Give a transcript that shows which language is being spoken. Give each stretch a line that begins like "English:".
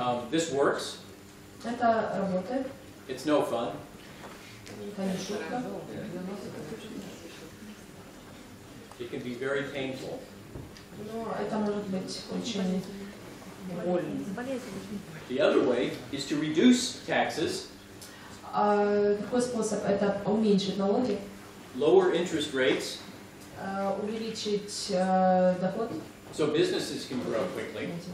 English: This works.
Russian: Это работает,
English: It's no fun.
Russian: это не шутка.
English: It can be very painful.
Russian: Но это может быть очень больно.
English: The other way is to reduce taxes,
Russian: Другой способ – это уменьшить налоги,
English: lower interest rates,
Russian: увеличить доход.
English: so businesses can grow quickly.